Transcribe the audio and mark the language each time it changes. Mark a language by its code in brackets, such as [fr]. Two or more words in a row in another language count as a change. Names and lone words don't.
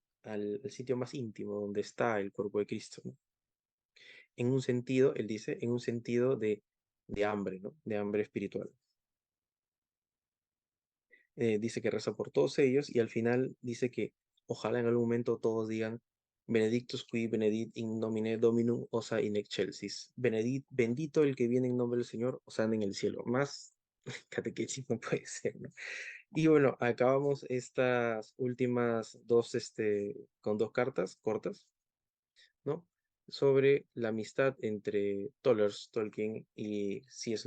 [es] Al sitio más íntimo donde está el cuerpo de Cristo, ¿no? En un sentido, él dice, en un sentido de hambre, ¿no? De hambre espiritual. Dice que reza por todos ellos y al final dice que ojalá en algún momento todos digan [la] Benedictus qui benedit in nomine Dominum osa in excelsis. [es] Bendito el que viene en nombre del Señor, osana en el cielo. Más catequesis no puede ser, ¿no? Y bueno, acabamos estas últimas dos, con dos cartas cortas, ¿no? Sobre la amistad entre Tolkien y C.S.